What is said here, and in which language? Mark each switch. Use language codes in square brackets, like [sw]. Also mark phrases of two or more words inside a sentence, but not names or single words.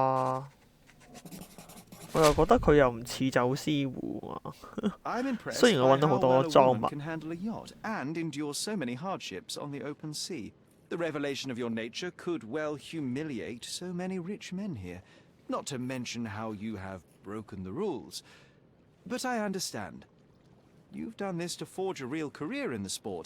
[yue] 我又覺得佢又唔似走私戶啊。雖然我揾到好多贓物。 [en] The revelation of your nature could well humiliate so many rich men here, not to mention how you have broken the rules. But I understand. You've done this to forge a real career in the sport.